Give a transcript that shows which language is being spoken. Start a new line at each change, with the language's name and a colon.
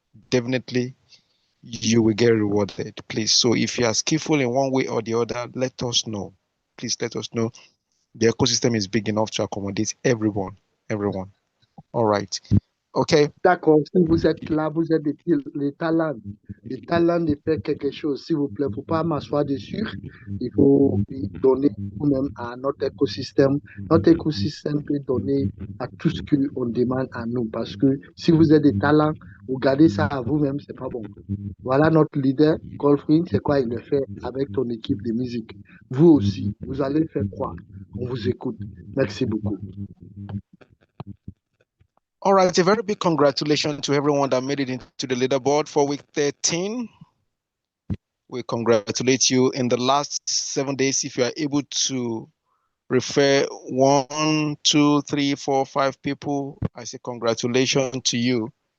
English: Definitely, you will get rewarded. Please. So if you are skillful in one way or the other, let us know. Please let us know. The ecosystem is big enough to accommodate everyone. All right. Okay.
French: D'accord, si vous êtes là, vous êtes les talents de faire quelque chose, s'il vous plaît, il ne faut pas m'asseoir dessus, il faut donner vous-même à notre écosystème. Notre écosystème peut donner à tout ce qu'on demande à nous, parce que si vous êtes des talents, vous gardez ça à vous-même, c'est pas bon. Voilà notre leader, Golfring, c'est quoi il le fait avec ton équipe de musique. Vous aussi, vous allez faire quoi? On vous écoute. Merci beaucoup.
English: All right, a very big congratulations to everyone that made it into the leaderboard for week 13. We congratulate you. In the last 7 days, if you are able to refer 1, 2, 3, 4, 5 people, I say congratulations to you.